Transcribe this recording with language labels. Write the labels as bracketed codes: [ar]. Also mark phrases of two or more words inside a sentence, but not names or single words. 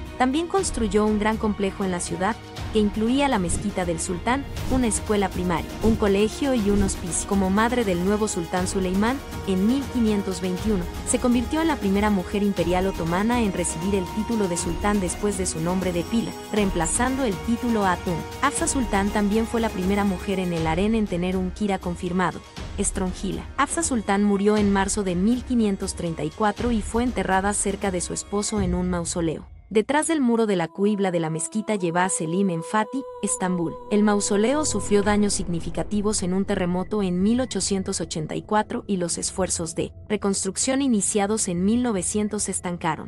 [es] También construyó un gran complejo en la ciudad, que incluía la mezquita del sultán, una escuela primaria, un colegio y un hospicio. Como madre del nuevo sultán Suleimán, en 1521, se convirtió en la primera mujer imperial otomana en recibir el título de sultán después de su nombre de pila, reemplazando el título Hatun. Hafsa Sultan también fue la primera mujer en el harén en tener un kira confirmado, Estrongila. Hafsa Sultan murió en marzo de 1534 y fue enterrada cerca de su esposo en un mausoleo detrás del muro de la cuibla de la mezquita Yeba Selim en Fatih, Estambul. El mausoleo sufrió daños significativos en un terremoto en 1884 y los esfuerzos de reconstrucción iniciados en 1900 se estancaron.